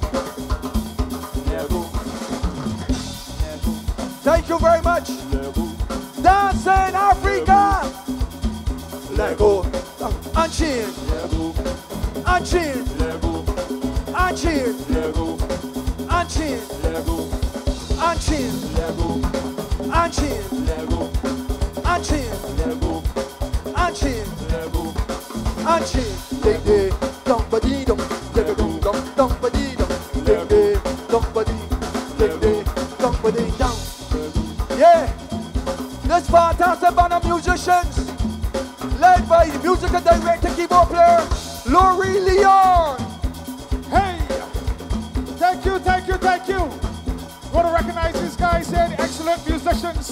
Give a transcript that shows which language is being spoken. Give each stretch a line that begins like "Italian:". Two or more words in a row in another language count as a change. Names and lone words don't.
English: Let go. Thank you very much. Dancing Africa. Let go. Unchain. Let go. Unchain. Let go. Unchain. Let go. Unchain. Let go. Unchain, Lego, unchain, Lego, unchain, Lego, unchain, Lego, unchain. Dig dig, dump body dum, dig dum dum, dump body dum, dig dig, dump body, dig dig, dump body down. Yeah, this fantastic band of musicians, led by the musical director, keyboard player, Laurie Leon. Hey, thank you, thank you, thank you. Want to recognize these guys here, the excellent musicians.